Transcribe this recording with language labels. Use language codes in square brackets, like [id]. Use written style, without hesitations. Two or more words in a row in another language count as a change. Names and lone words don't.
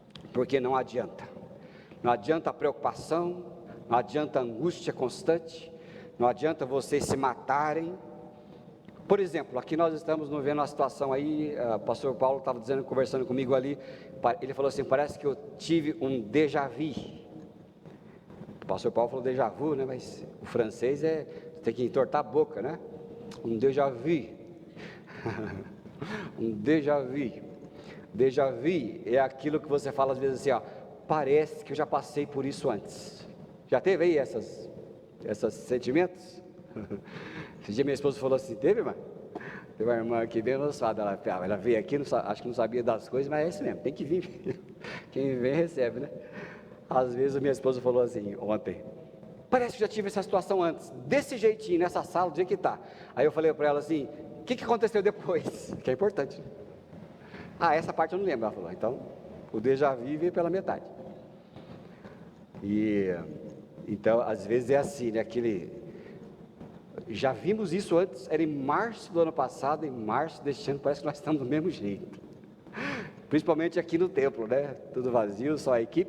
[pt] porque não adianta. Não adianta a preocupação, não adianta a angústia constante, não adianta vocês se matarem. Por exemplo, aqui nós estamos vendo uma situação aí, o pastor Paulo estava dizendo, conversando comigo ali, ele falou assim, parece que eu tive um [fr] déjà vu. [pt] O pastor Paulo falou [fr] déjà vu, [pt] né? Mas o francês tem que entortar a boca, né? Um [fr] déjà vu. [pt] Um [fr] déjà vu. Déjà vu [pt] é aquilo que você fala às vezes assim, ó, parece que eu já passei por isso antes. Já teve aí esses sentimentos? Esse dia minha esposa falou assim, teve, irmã? Tem uma irmã aqui bem avançada, ela veio aqui, acho que não sabia das coisas, mas é isso mesmo, tem que vir. Quem vem recebe, né? Às vezes a minha esposa falou assim, ontem, parece que já tive essa situação antes, desse jeitinho, nessa sala, do jeito que está. Aí eu falei para ela assim, o que aconteceu depois? Que é importante. Essa parte eu não lembro. Ela falou, então, o [fr] déjà vu [pt] veio pela metade. Então, às vezes é assim, né? Já vimos isso antes, era em março do ano passado, em março deste ano, parece que nós estamos do mesmo jeito. Principalmente aqui no templo, né? Tudo vazio, só a equipe.